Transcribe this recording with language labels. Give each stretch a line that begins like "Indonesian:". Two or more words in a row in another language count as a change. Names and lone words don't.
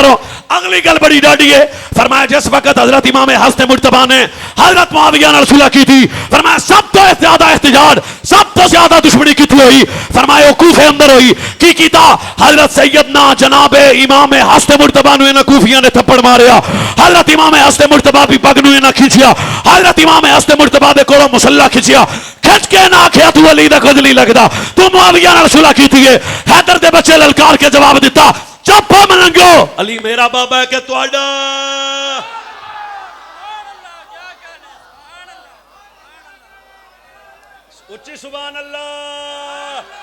Punjabi: اگلی گل بڑی ڈاڈی ہے. فرمایا جس وقت حضرت امام حسن مرتبہ نے حضرت معاویہ نال
Urdu: صلح کی تھی،
Punjabi: فرمایا سب تو زیادہ احتجاج، سب تو زیادہ دشمنی کتنی ہوئی؟ فرمایا کوفے اندر ہوئی. کی کیتا؟ حضرت سیدنا جناب امام حسن مرتبہ نو انہاں کوفیاں نے تھپڑ ماریا. حضرت امام حسن مرتبہ بھی پگ نو انہاں کھچیا. حضرت امام حسن مرتبہ دے کولوں مسلح کھچیا. کھچ کے نہ آکھیا تو علی دا کچھ نہیں لگدا، تو معاویہ نال صلح کیتی ہے. حیدر دے بچے للکار کے جواب دیتا چپ ہو ملنگو، علی میرا بابا ہے کہ تواڈا.
Arabic: اچھی سبحان اللہ.